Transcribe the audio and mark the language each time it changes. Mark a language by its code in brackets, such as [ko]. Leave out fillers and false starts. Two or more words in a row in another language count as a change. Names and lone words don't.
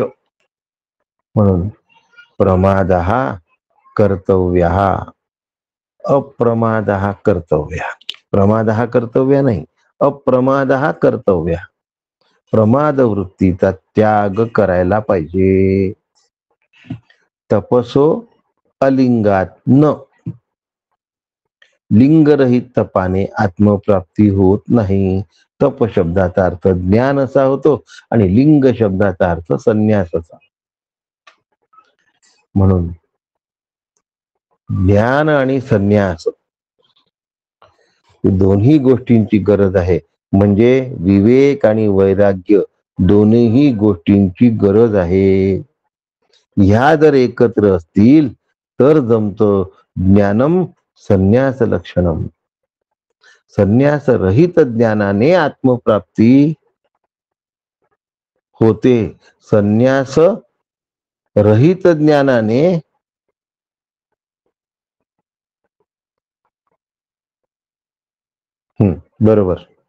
[mr] म्हणून प्रमाद हा कर्तव्य, अप्रमाद हा कर्तव्य. प्रमाद हा कर्तव्य नाही, अप्रमाद हा कर्तव्य. प्रमाद वृत्तीचा त्याग करायला पाहिजे. [sa] तपसो अलिंगात न, [mr] लिंगरहित तपाने आत्मप्राप्ती होत नाही. तप शब्दाचा अर्थ ज्ञान असा होतो आणि लिंग शब्दाचा अर्थ संन्यास असा. म्हणून ज्ञान आणि संन्यास दोन्ही गोष्टींची गरज आहे. म्हणजे विवेक आणि वैराग्य दोन्ही गोष्टींची गरज आहे. ह्या जर एकत्र असतील तर जमतं [sa] ज्ञानम संन्यास लक्षणम. [mr] संन्यास रहित ज्ञानाने आत्मप्राप्ती होते. संन्यास रहित ज्ञानाने बरोबर.